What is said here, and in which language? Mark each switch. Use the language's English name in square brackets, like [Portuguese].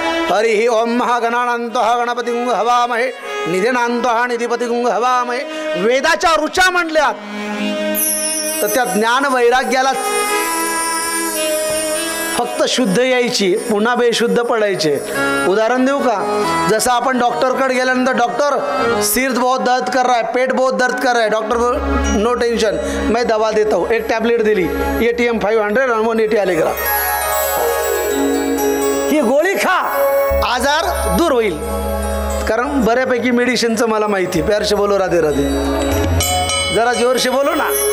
[Sanskrit] हरी ही ओम महागणानांत गणपती गुंग हवामहे निधिनांत निधिपती गुंग हवामहे. [Marathi] वेदाच्या रुचा म्हणल्यात, तर त्या ज्ञान वैराग्याला फक्त शुद्ध यायची, पुन्हा बेशुद्ध पडायचे. उदाहरण देऊ का? जसं आपण डॉक्टरकडे गेल्यानंतर, [Hindi] डॉक्टर सिर बहुत दर्द कर रहा है, पेट बहुत दर्द कर रहा है, डॉक्टर नो टेंशन मैं दवा देता हूँ. [Marathi] एक टॅबलेट दिली, ATM 500 आणि 180 आलेग्रा. ही गोळी खा, आजार दूर होईल. कारण बऱ्यापैकी मेडिसिनचं मला माहिती. [Hindi] प्यार से बोलो राधे राधे. जरा जोर से बोलो ना.